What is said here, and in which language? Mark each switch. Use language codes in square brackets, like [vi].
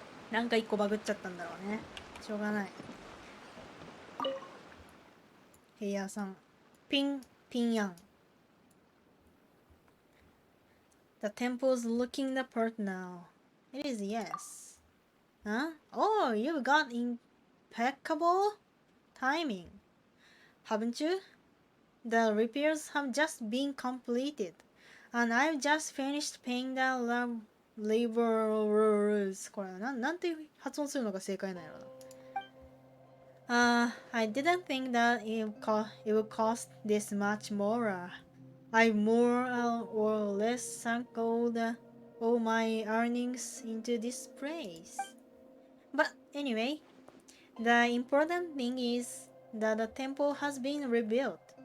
[ja] なんか一個バグっちゃったんだろうね。しょうがない。ヘイヤーさん、ピンヤン。 [en] The temple's looking the part now. It is yes. Huh? Oh, you've got impeccable timing, haven't you? The repairs have just been completed, and I've just finished paying the laborers. [ja] これなんて発音するのが正解なんやろな。 [en] I didn't think that it would cost this much more. I more or less sunk all my earnings into this place. But anyway, the important thing is that the temple has been rebuilt.